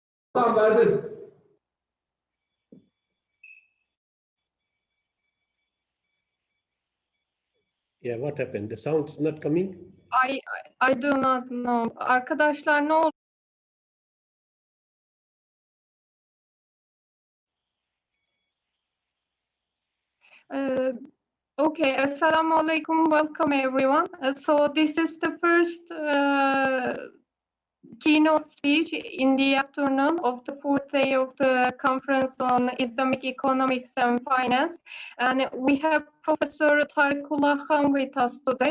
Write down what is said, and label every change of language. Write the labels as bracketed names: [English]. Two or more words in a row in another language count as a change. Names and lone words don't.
[English] Yeah, what happened? The sound is not coming? I do not know. [Turkish] Arkadaşlar ne oldu? [English] Okay, [Arabic] السلام عليكم, [English] welcome everyone. So this is the first keynote speech in the afternoon of the fourth day of the conference on Islamic economics and finance. And we have Professor Tariqullah Khan with us today.